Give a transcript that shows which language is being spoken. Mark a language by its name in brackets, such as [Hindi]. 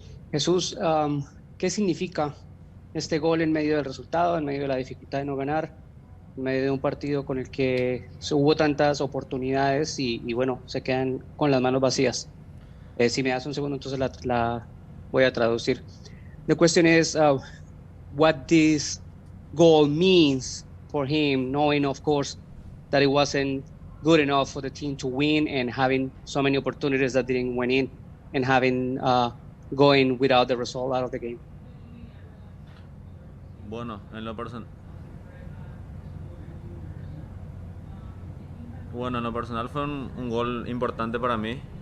[Spanish] Jesús, ¿qué significa este gol en medio del resultado, en medio de la dificultad de no ganar, en medio de un partido con el que hubo tantas oportunidades y bueno, se quedan con las manos vacías? Si me das un segundo, entonces la voy a traducir. [English] The question is, what this goal means for him, knowing, of course, that it wasn't good enough for the team to win and having so many opportunities that didn't went in and having going without the result out of the game. [Spanish] Bueno, en lo personal fue un gol importante para mí.